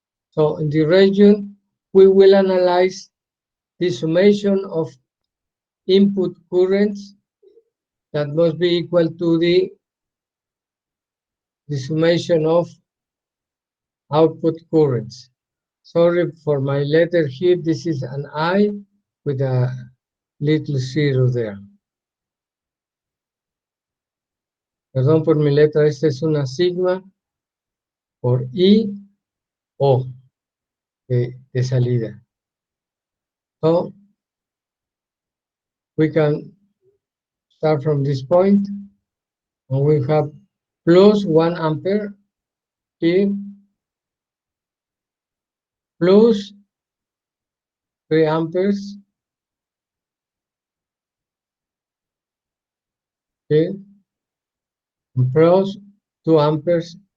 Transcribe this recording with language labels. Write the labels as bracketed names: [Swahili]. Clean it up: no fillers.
[English] So in the region, we will analyze the summation of input currents that must be equal to the summation of output currents. Sorry for my letter here, this is an I with a little zero there. [Spanish] Perdón por mi letra, esta es una sigma por I O de salida. [English] So we can start from this point, and we have plus 1 ampere here, plus 3 amperes here, and plus 2 amperes.